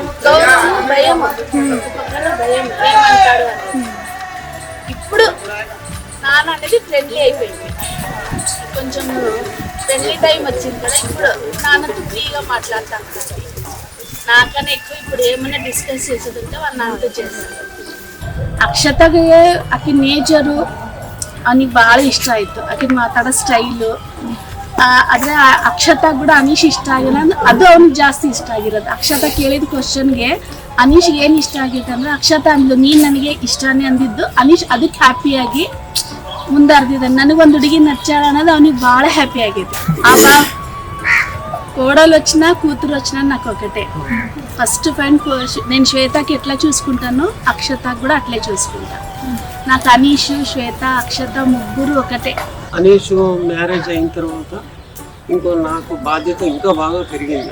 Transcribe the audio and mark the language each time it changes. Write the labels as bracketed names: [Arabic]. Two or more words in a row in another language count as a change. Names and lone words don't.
[Telugu] గౌరవం భయం, పక్కన భయం ఏమంటాడు అని. ఇప్పుడు నాన్న అనేది ఫ్రెండ్లీ అయిపోయింది. కొంచెం ఫ్రెండ్లీ టైం వచ్చింది కదా, ఇప్పుడు నాన్నతో ఫ్రీగా మాట్లాడతాను. నాకన్నా ఎక్కువ ఇప్పుడు ఏమైనా డిస్కస్ చేసేది ఉంటే వాళ్ళు నాన్నతో చేస్తారు. [Kannada] ಅಕ್ಷತಾಗೆ ಆಕೆ ನೇಚರು ಅವನಿಗೆ ಭಾಳ ಇಷ್ಟ ಆಯಿತು. ಆಕೆ ಮಾತಾಡೋ ಸ್ಟೈಲು. ಆದರೆ ಅಕ್ಷತಾ ಕೂಡ ಅನೀಶ್ ಇಷ್ಟ ಆಗಿಲ್ಲ ಅಂದ್ರೆ ಅದು ಅವ್ನಿಗೆ ಜಾಸ್ತಿ ಇಷ್ಟ ಆಗಿರೋದು. ಅಕ್ಷತಾ ಕೇಳಿದ ಕ್ವಶನ್ಗೆ ಅನೀಶ್ಗೆ ಏನು ಇಷ್ಟ ಆಗೈತೆ ಅಂದರೆ ಅಕ್ಷತಾ ಅಂದ್ಲು ನೀನು ನನಗೆ ಇಷ್ಟನೇ ಅಂದಿದ್ದು. ಅನೀಶ್ ಅದಕ್ಕೆ ಹ್ಯಾಪಿಯಾಗಿ ಮುಂದಾರ್ದಿದ್ದಾನೆ. ನನಗೊಂದು ಹುಡುಗಿ ನಚ್ಚಾಳ ಅನ್ನೋದು ಅವನಿಗೆ ಭಾಳ హ్యాపీ ಆಗೈತೆ. [Telugu] ఆ కోడలు వచ్చినా కూతురు వచ్చినా నాకు ఒకటే. [English] first friend [Telugu] నేను శ్వేతకి ఎట్లా చూసుకుంటానో అక్షతకు కూడా అట్లే చూసుకుంటా. నాకు అనీష్, శ్వేత, అక్షత ముగ్గురు ఒకటే. అనీష్ మ్యారేజ్ అయిన తర్వాత ఇంకో నాకు బాధ్యత ఇంకా బాగా పెరిగింది.